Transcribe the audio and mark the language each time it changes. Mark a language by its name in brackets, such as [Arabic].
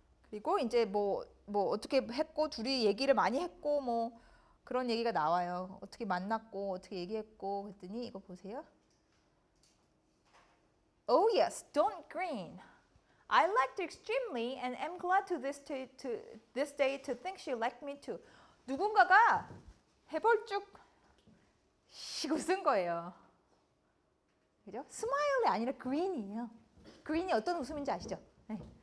[Korean] 그리고 이제 뭐 어떻게 했고 둘이 얘기를 많이 했고 뭐 그런 얘기가 나와요. 어떻게 만났고 어떻게 얘기했고 그랬더니 이거 보세요. [English] Oh yes, don't grin. I liked her extremely and am glad to this day to think she liked me too. [Korean] 누군가가 해벌쭉 웃은 거예요. 그죠? 스마일이 아니라 그린이에요. 그린이 어떤 웃음인지 아시죠? 네.